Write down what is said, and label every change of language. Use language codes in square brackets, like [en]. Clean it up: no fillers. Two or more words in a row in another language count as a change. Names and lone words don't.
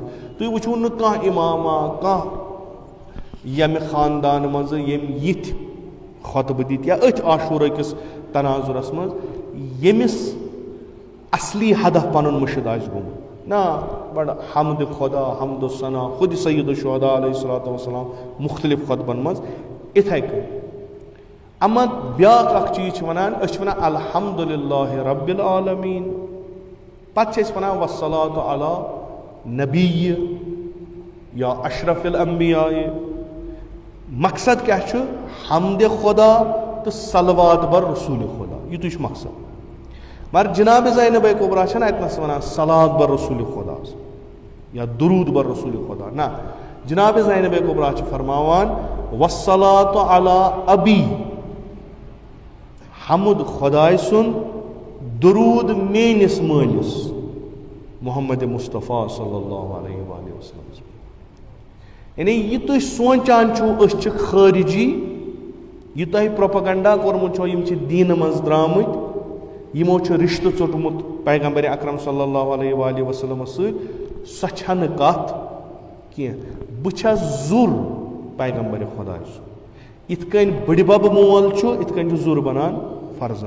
[ks] تُہۍ وٕچھِو نہٕ کانٛہہ اماما, کانٛہہ ییٚمہِ خاندان منٛزٕ ییٚمۍ یِتھۍ خۄطبہٕ دِتۍ یا أتھۍ عاشوٗرا کِس تناظُرس منٛز ییٚمِس اصلی ہدف پنُن مٔشِد آسہِ گوٚمُت. نا, بڑٕ حمدِ خۄدا, حمدُ ثنا, خُدِ سید الشہداء [ar] علیہ الصلوۃ والسلام [ks] مختلف خۄطبن منٛز اِتھے کٔنۍ. اما بیٛاکھ اکھ چیٖز چھِ وَنان, أسۍ چھِ وَنان [ar] الحمدُللہ رب العالمیٖن, [ks] پتہٕ چھِ أسۍ وَنان [ar] والصلاۃ علی نبی یا اشرف الانبیاء. [ks] مقصد کیٛاہ چھُ؟ حمدِ خۄدا تہٕ [fa] صلوات بر رسوٗلِ خۄدا, [ks] یِتُے چھُ مقصد. مگر جناب زینب کبرا چھنہٕ اتنس ونان [fa] صلات بر رسوٗلِ خۄدا [ks] یا [fa] درود بر رسوٗلِ خۄدا. [ks] نہ, جناب زینب کبرا چھِ فرماوان [ar] والصلاۃ علی ابی, [ks] حمد خۄداے سُنٛد, درود میٲنِس مٲلِس محمد مصطفیٰ [ar] صلی اللہ علیہ وآلہ وسلم. [ks] یعنی یہِ تُہۍ سونٛچان چھُو أسۍ چھِ خٲرجی, یہِ تۄہہِ پروپگنڈا کوٚرمُت چھو یِم چھِ دیٖنہٕ منٛز درٛامٕتۍ, یِمو چھُ رِشتہٕ ژوٚٹمُت پیغمبر اکرم [ar] صلی اللہ علیہ وآلہ وسلمس [ks] سۭتۍ, سۄ چھنہٕ کتھ کینٛہہ. بہٕ چھس زُر پیغمبر خۄداے سُنٛد. یِتھ کٔنۍ بٕڈِبب مول چھُ یِتھ کٔنۍ چھُ زُر بنان فرزند.